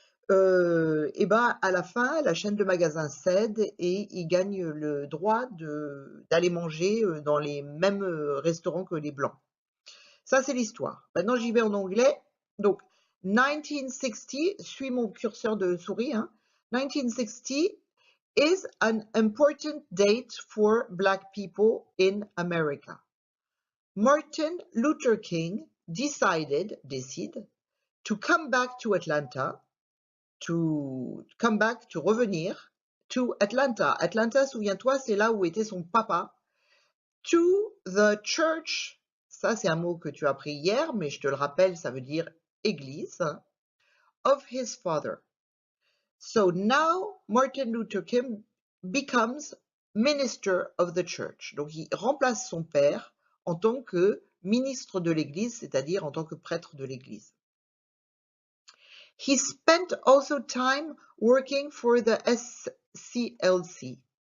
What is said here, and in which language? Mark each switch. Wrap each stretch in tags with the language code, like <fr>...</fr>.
<fr>Et ben à la fin, la chaîne de magasins cède et ils gagnent le droit d'aller manger dans les mêmes restaurants que les blancs. Ça c'est l'histoire. Maintenant j'y vais en anglais. Donc 1960, suis mon curseur de souris, hein.</fr> <en>1960 is an important date for Black people in America. Martin Luther King décide, to come back to Atlanta, to revenir, to Atlanta.</en> <fr>Atlanta, souviens-toi, c'est là où était son papa.</fr> <en>To the church,</en> <fr>ça c'est un mot que tu as appris hier, mais je te le rappelle, ça veut dire église,</fr> <en>of his father. So now Martin Luther King becomes minister of the church.</en> <fr>Donc il remplace son père en tant que ministre de l'Église, c'est-à-dire en tant que prêtre de l'Église.</fr> <en>He spent also time working for the SCLC.</en>